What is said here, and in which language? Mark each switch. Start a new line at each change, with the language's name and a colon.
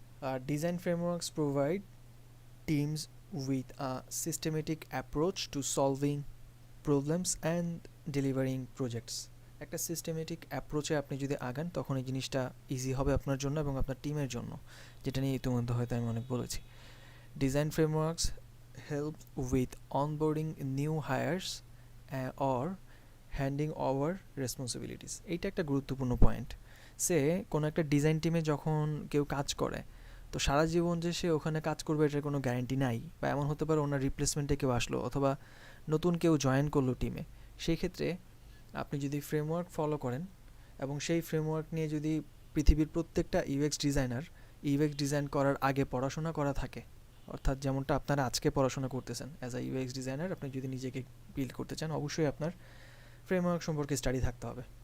English: আর design frameworks provide teams with a systematic approach to solving problems and delivering projects.
Bangla: একটা systematic অ্যাপ্রোচে আপনি যদি আগান, তখন এই জিনিসটা ইজি হবে আপনার জন্য এবং আপনার টিমের জন্য, যেটা নিয়ে ইতিমধ্যে হয়তো আমি অনেক বলেছি।
English: Design frameworks help with onboarding new hires or handing over responsibilities.
Bangla: এইটা একটা গুরুত্বপূর্ণ পয়েন্ট। কোনো একটা ডিজাইন টিমে যখন কেউ কাজ করে, তো সারা জীবন যে সে ওখানে কাজ করবে এটার কোনো গ্যারান্টি নাই, বা এমন হতে পারে ওনার রিপ্লেসমেন্টে কেউ আসলো অথবা নতুন কেউ জয়েন করলো টিমে। সেই ক্ষেত্রে আপনি যদি ফ্রেমওয়ার্ক ফলো করেন এবং সেই ফ্রেমওয়ার্ক নিয়ে যদি পৃথিবীর প্রত্যেকটা ইউএক্স ডিজাইনার ইউএক্স ডিজাইন করার আগে পড়াশোনা করা থাকে, অর্থাৎ যেমনটা আপনারা আজকে পড়াশোনা করতেছেন অ্যাজ আ ইউএক্স ডিজাইনার, আপনি যদি নিজেকে বিল্ড করতে চান, অবশ্যই আপনার ফ্রেমওয়ার্ক সম্পর্কে স্টাডি থাকতে হবে।